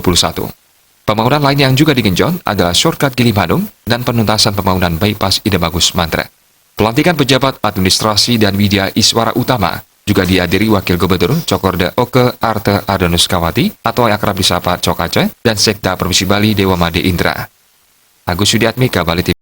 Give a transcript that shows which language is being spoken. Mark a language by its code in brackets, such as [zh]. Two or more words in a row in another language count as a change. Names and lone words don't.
[id] Pembangunan lain yang juga digenjot adalah shortcut Gilimanuk dan penuntasan pembangunan bypass Ide Bagus Mantra. Pelantikan pejabat administrasi dan widya iswara utama juga dihadiri Wakil Gubernur Cokorda Oke Arte Adonuskawati atau yang akrab disapa Cok Aceh dan Sekda Provinsi Bali Dewa Made Indra. Agus Yudiatmika, Bali TV.